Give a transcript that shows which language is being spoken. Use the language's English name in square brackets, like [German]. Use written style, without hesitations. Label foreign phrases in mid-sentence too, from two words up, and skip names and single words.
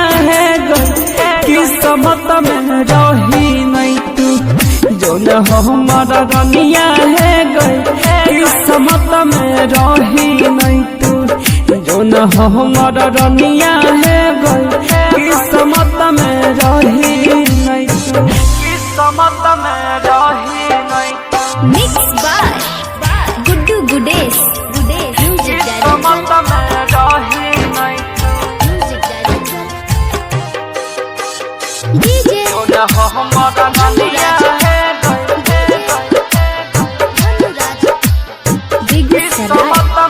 [Angika] है गे किस्मत में रही नहीं तू जो न हमर रनिया है गे किस्मत में रही नहीं तू जो न हमर रनिया है गे किस्मत में रही नहीं तू किस्मत में रही नहीं तू [English] Mixed by Guddu Gudes. Music [Angika] किस्मत [English] director. [Angika] में रही नहीं [English] Music director. DJ [Angika] जो न हमर रनिया है [English] Dhanuraj. Big Sarai.